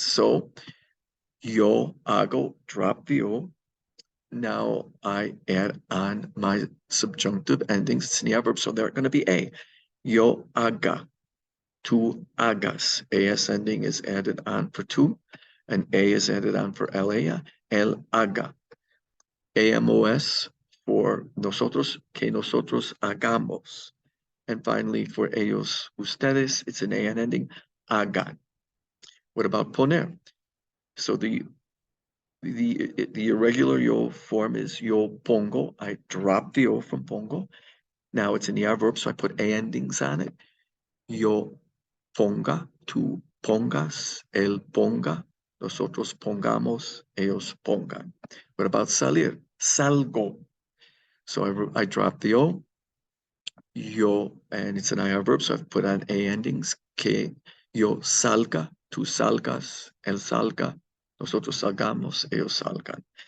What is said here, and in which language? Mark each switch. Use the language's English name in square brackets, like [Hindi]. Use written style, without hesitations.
[English] So [Spanish] yo hago, [English] drop the o. Now I add on my subjunctive endings. It's an ER verb, so they're going to be A. [Spanish] Yo haga, tú hagas. [English] AS ending is added on for tú, and A is added on for ella. [Spanish] Él haga. [English] AMOS for nosotros, [Spanish] que nosotros hagamos. [English] And finally, for ellos, ustedes, it's an AN ending, hagan. What about poner? So the the irregular yo form is yo pongo. I drop the o from pongo. Now it's an ER verb, so I put a endings on it. [Spanish] Yo ponga, tú pongas, él ponga, nosotros pongamos, ellos pongan. [English] What about salir? Salgo. So I drop the o, yo, and it's an IR verb, so I've put on a endings. [Spanish] Que yo salga, tú salgas, él salga, nosotros salgamos, ellos salgan.